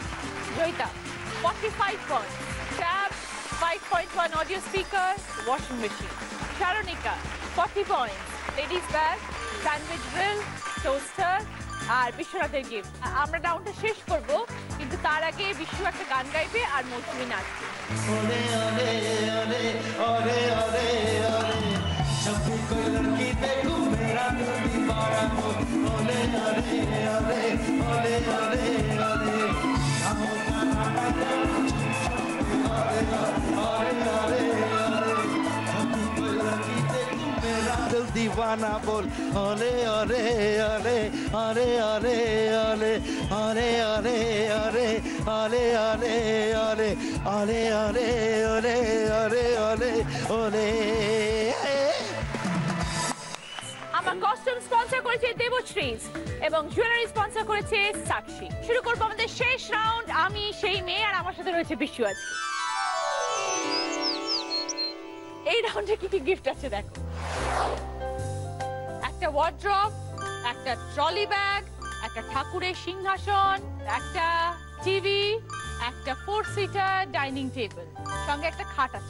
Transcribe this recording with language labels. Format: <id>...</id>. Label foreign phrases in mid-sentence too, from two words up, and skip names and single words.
<bn>জয়িতা 45 পয়েন্ট, ট্যাব, 5.1</bn> <en>audio speaker, washing machine.</en> <bn>সারণিকা 40 পয়েন্ট,</bn> <en>ladies bag, sandwich grill,</en> <bn>টোস্টার, আর বিশ্বনাথের গিফট। আমরা রাউন্ডটা শেষ করব, কিন্তু তার আগে বিশ্ব একটা গান গাইবে আর মৌসুমী নাচবে।</bn> <hi>ओले ओले ओले ओले ओले ओले, जब भी कोई लड़की देखूं मेरा दिल दीवाना हो। ओले ओले ओले ओले ओले ओले, आओ गाना बजा, ओले ओले ओले ओले, जब भी कोई लड़की देखूं मेरा दिल दीवाना बोल। ओले ओले ओले ओले ओले ओले ओले ओले ओले ओले ओले ओले ओले ओले ओले ओले ओले ओले।</hi> <bn>আমার</bn> <en>costume sponsor</en> <bn>করেছে দেবশ্রীজ এবং</bn> <en>jewellery sponsor</en> <bn>করেছে সাক্ষী। শুরু করবো আমাদের শেষ রাউন্ড, আমি সেই মেয়ে, আর আমার সাথে রয়েছে বিশ্ব আজকে। এই রাউন্ডে কি কি গিফট আছে দেখো: একটা ওয়ার্ড্রপ, একটা</bn> <en>trolley bag,</en> <bn>একটা ঠাকুরের সিংহাসন, একটা টিভি, একটা</bn> <en>4 seater dining table,</en> <bn>সঙ্গে একটা খাট আছে।</bn>